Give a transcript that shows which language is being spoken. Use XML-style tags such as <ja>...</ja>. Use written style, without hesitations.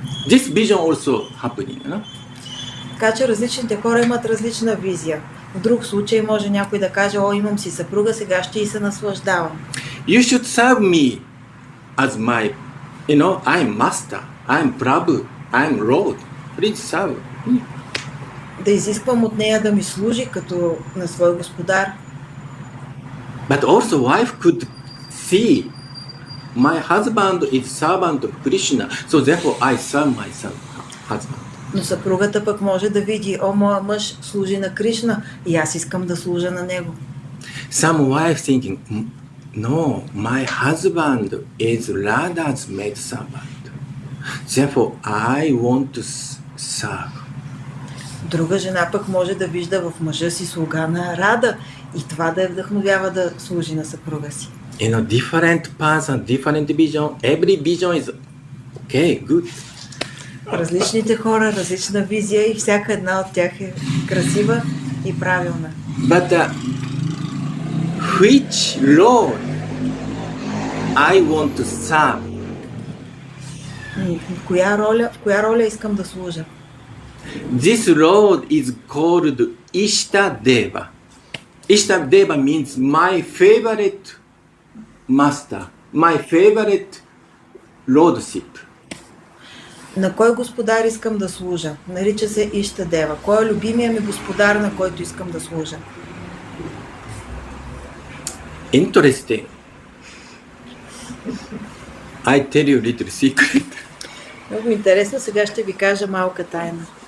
<en>This vision also happening, you know?</en> <bg>Така че различните хора имат различна визия. В друг случай може някой да каже, о, имам си съпруга, сега ще и се наслаждавам.</bg> <en>You should serve me as my, I'm master, I'm Prabhu, I'm Lord. Please serve me.</en> <bg>Да изисквам от нея да ми служи като на свой господар.</bg> <en>But also wife could see my husband is servant of Krishna, so therefore I serve my husband.</en> <bg>Но съпругата пък може да види, о, моя мъж служи на Кришна и аз искам да служа на него.</bg> <en>Some wife thinking, no, my husband is Radha's maid servant. Therefore I want to serve.</en> <bg>Друга жена пък може да вижда в мъжа си слуга на Рада и това да я вдъхновява да служи на съпруга си.</bg> <en>Different person, different vision. Every vision is okay, good.</en> <bg>Различните хора, различна визия и всяка една от тях е красива и правилна.</bg> <en>But which Lord I want to serve?</en> <bg>В коя роля искам да служа?</bg> <en>This Lord is called Ishtadeva. Ishtadeva means my favorite master, my favorite lordship.</en> <bg>На кой господар искам да служа? Нарича се Ищадева. Кой е любимия ми господар, на който искам да служа?</bg> <en>Interesting. I tell you little secret.</en> <bg>Много интересно, сега ще ви кажа малка тайна.</bg>